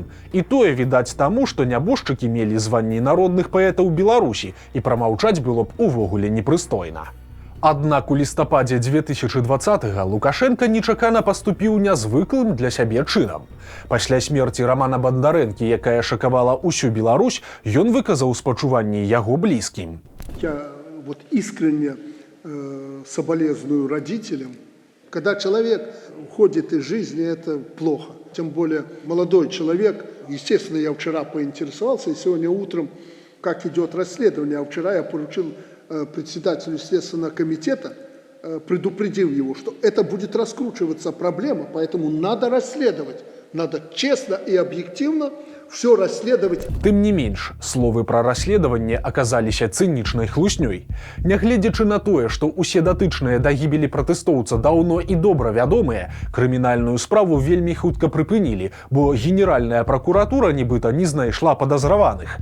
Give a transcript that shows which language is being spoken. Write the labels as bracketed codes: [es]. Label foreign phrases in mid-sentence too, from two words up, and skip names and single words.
[be] І тое відаць таму, што нябожчыкі мелі званні народных паэтаў Беларусі, і прамаўчаць было б увогуле непрыстойна. Аднак у лістападзе 2020-га Лукашенко нечакана паступіў нязвыклым для сябе чынам. Пасля смерці Рамана Бандарэнкі, якая шакавала ўсю Беларусь, ён выказаў спачуванні яго блізкім. [ru] Я искренне соболезную родителям. Когда человек уходит из жизни, это плохо. Тем более молодой человек. Естественно, я вчера поинтересовался, и сегодня утром, как идет расследование. А вчера я поручил председателю Следственного комитета, предупредил его, что это будет раскручиваться проблема, поэтому надо расследовать. Надо честно и объективно все расследовать. [be] Тым не менш, словы пра расследаванне аказаліся цынічнай хлуснёй. Нягледзячы на тое, што ўсе датычныя да гібелі пратэстоўца даўно і добра вядомыя, крымінальную справу вельмі хутка прыпынілі, бо генеральная пракуратура нібыта не знайшла падазраваных.